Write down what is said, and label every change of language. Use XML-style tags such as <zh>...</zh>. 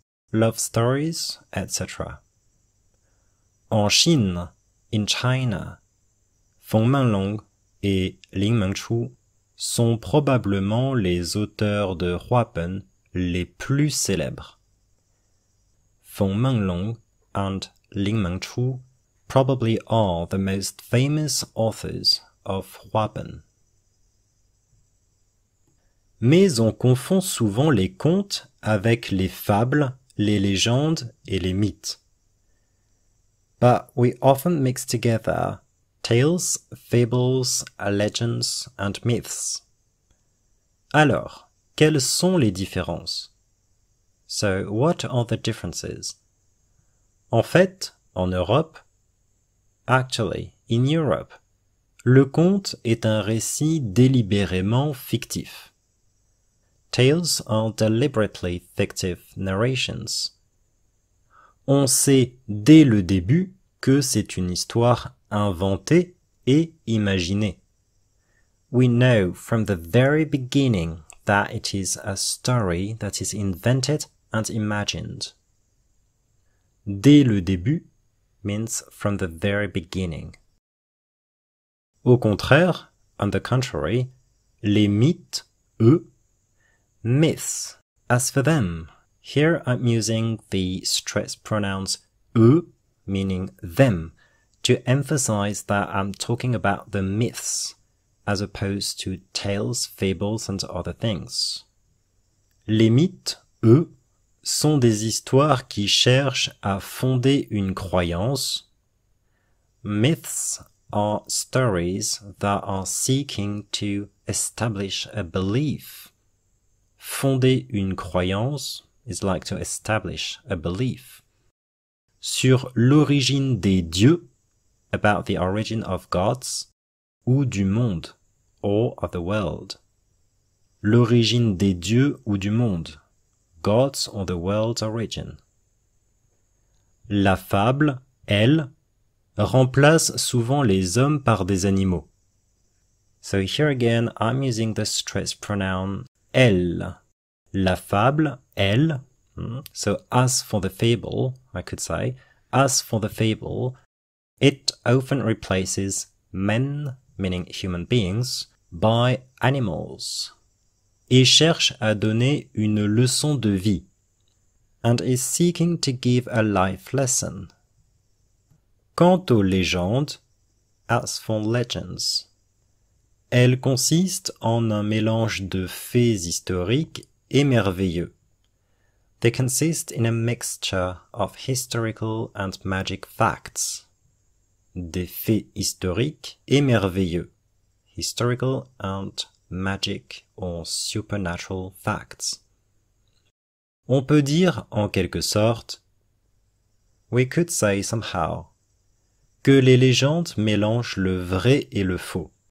<en>Love stories, etc.</en> <fr>En Chine,</fr> <en>in China,</en> <fr>Feng Manlong et Lin Mengchu sont probablement les auteurs de Huapen les plus célèbres.</fr> <en>Feng Manlong and Lin Mengchu probably are the most famous authors of Huapen.</en> <fr>Mais on confond souvent les contes avec les fables, les légendes et les mythes.</fr> <en>But we often mix together tales, fables, legends and myths.</en> <fr>Alors, quelles sont les différences?</fr> <en>So, what are the differences?</en> <fr>En fait, en Europe,</fr> <en>actually, in Europe,</en> <fr>le conte est un récit délibérément fictif.</fr> <en>Tales are deliberately fictive narrations.</en> <fr>On sait dès le début que c'est une histoire inventée et imaginée.</fr> <en>We know from the very beginning that it is a story that is invented and imagined.</en> <fr>Dès le début</fr> <en>means from the very beginning.</en> <fr>Au contraire,</fr> <en>on the contrary,</en> <fr>les mythes, eux,</fr> <en>myths, as for them, here I'm using the stress pronouns eux, meaning them, to emphasize that I'm talking about the myths, as opposed to tales, fables, and other things.</en> <fr>Les mythes, eux, sont des histoires qui cherchent à fonder une croyance.</fr> <en>Myths are stories that are seeking to establish a belief.</en> <fr>Fonder une croyance</fr> <en>is like to establish a belief.</en> <fr>Sur l'origine des dieux,</fr> <en>about the origin of gods,</en> <fr>ou du monde,</fr> <en>or of the world.</en> <fr>L'origine des dieux ou du monde,</fr> <en>gods or the world's origin.</en> <fr>La fable, elle, remplace souvent les hommes par des animaux.</fr> <en>So here again, I'm using the stress pronoun elle.</en> <fr>La fable, elle,</fr> <en>so as for the fable, I could say, as for the fable, it often replaces men, meaning human beings, by animals,</en> <fr>et cherche à donner une leçon de vie,</fr> <en>and is seeking to give a life lesson.</en> <fr>Quant aux légendes,</fr> <en>as for legends,</en> <fr>elles consistent en un mélange de faits historiques et merveilleux.</fr> <en>They consist in a mixture of historical and magic facts.</en> <fr>Des faits historiques et merveilleux.</fr> <en>Historical and magic or supernatural facts.</en> <fr>On peut dire, en quelque sorte,</fr> <en>we could say somehow,</en> <fr>que les légendes mélangent le vrai et le faux.</fr>